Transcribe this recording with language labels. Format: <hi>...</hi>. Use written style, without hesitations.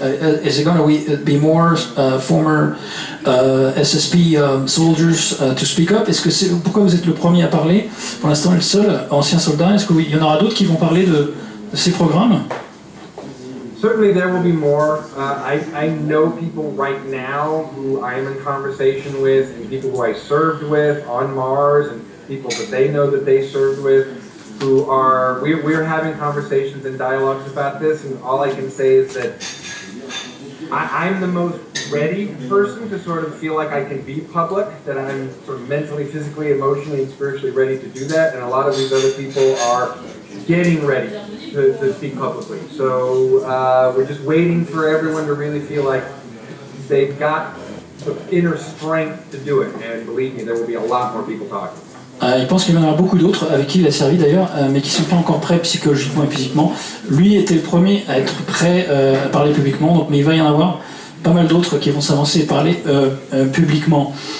<en>Is it going to be more former SSP soldiers to speak up?</en> <fr>Pourquoi vous êtes le premier à parler? Pour l'instant, le seul ancien soldat. Est-ce qu'il y en aura d'autres qui vont parler de ces programmes?</fr> <en>Certainly there will be more. I know people right now who I am in conversation with, and people who I served with on Mars, and people that they know that they served with, who are, we're having conversations and dialogues about this, and all I can say is that I'm the most ready person to sort of feel like I can be public, that I'm sort of mentally, physically, emotionally, and spiritually ready to do that, and a lot of these other people are getting ready to speak publicly. So we're just waiting for everyone to really feel like they've got the inner strength to do it, and believe me, there will be a lot more people talking.</en> <fr>Il pense qu'il y en aura beaucoup d'autres avec qui il a servi d'ailleurs, mais qui ne sont pas encore prêts psychologiquement et physiquement. Lui était le premier à être prêt à parler publiquement, donc, mais il va y en avoir pas mal d'autres qui vont s'avancer et parler publiquement.</fr>